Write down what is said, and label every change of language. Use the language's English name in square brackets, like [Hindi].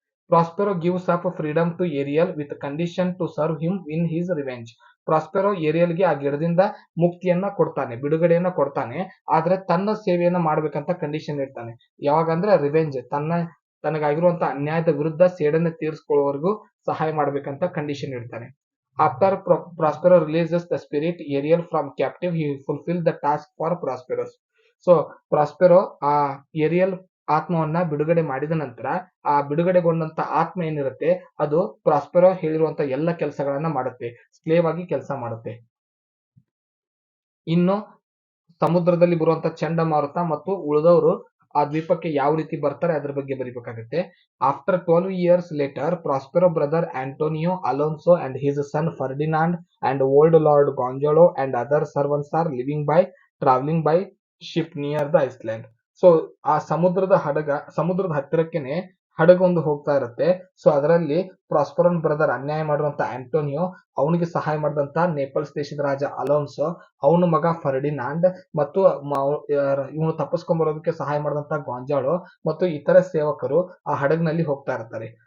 [English] Prospero gives up freedom to Ariel with condition to serve him in his revenge. [Kannada] Prospero ಏರಿಯಲ್ಗೆ ಆ ಗಿಡದಿಂದ ಮುಕ್ತಿಯನ್ನ ಕೊಡ್ತಾನೆ, ಬಿಡುಗಡೆಯನ್ನ ಕೊಡ್ತಾನೆ. ಆದ್ರೆ ತನ್ನ ಸೇವೆಯನ್ನ ಮಾಡ್ಬೇಕಂತ ಕಂಡೀಷನ್ ಇಡ್ತಾನೆ. ಯಾವಾಗಂದ್ರೆ ರಿವೆಂಜ್, ತನಗಾಗಿರುವಂತ ಅನ್ಯಾಯದ ವಿರುದ್ಧ ಸೇಡನ್ನ ತೀರಿಸ್ಕೊಳ್ಳೋವರೆಗೂ ಸಹಾಯ ಮಾಡ್ಬೇಕಂತ condition ಇಡ್ತಾನೆ. [English] After Prospero releases the spirit Ariel from captive, he fulfills the task for Prosperous. [Kannada] So Prospero ಆ ಏರಿಯಲ್ ಆತ್ಮವನ್ನ ಬಿಡುಗಡೆ ಮಾಡಿದ ನಂತರ ಆ ಬಿಡುಗಡೆಗೊಂಡಂತ ಆತ್ಮ ಏನಿರುತ್ತೆ ಅದು ಪ್ರಾಸ್ಪೆರೋ ಹೇಳಿರುವಂತ ಎಲ್ಲ ಕೆಲಸಗಳನ್ನ ಮಾಡುತ್ತೆ, ಸ್ಲೇವ್ ಆಗಿ ಕೆಲಸ ಮಾಡುತ್ತೆ. ಇನ್ನು ಸಮುದ್ರದಲ್ಲಿ ಬರುವಂತ ಚಂಡಮಾರುತ ಮತ್ತು ಉಳಿದವರು ಆ ದ್ವೀಪಕ್ಕೆ ಯಾವ ರೀತಿ ಬರ್ತಾರೆ ಅದ್ರ ಬಗ್ಗೆ ಬರಿಬೇಕಾಗುತ್ತೆ. [English] After 12 years later, Prospero brother Antonio Alonso and his son Ferdinand and old Lord Gonzalo and other servants are traveling by ship near the island. [Kannada] So ಆ ಸಮುದ್ರದ ಹತ್ತಿರಕ್ಕೆನೆ ಹಡಗೊಂದು ಹೋಗ್ತಾ ಇರುತ್ತೆ. ಸೊ ಅದರಲ್ಲಿ ಪ್ರಾಸ್ಪರನ್ ಬ್ರದರ್ ಅನ್ಯಾಯ ಮಾಡಿರುವಂತ ಆಂಟೋನಿಯೋ, ಅವನಿಗೆ ಸಹಾಯ ಮಾಡಿದಂತ ನೇಪಲ್ಸ್ ದೇಶದ ರಾಜ ಅಲೋನ್ಸೋ, ಅವನ ಮಗ ಫರ್ಡಿನಾಂಡ್ ಮತ್ತು ಇವನು ತಪ್ಪಿಸ್ಕೊಂಡ್ ಬರೋದಕ್ಕೆ ಸಹಾಯ ಮಾಡಿದಂತ ಗಾಂಜಾಳೋ ಮತ್ತು ಇತರ ಸೇವಕರು ಆ ಹಡಗ್ನಲ್ಲಿ ಹೋಗ್ತಾ ಇರ್ತಾರೆ.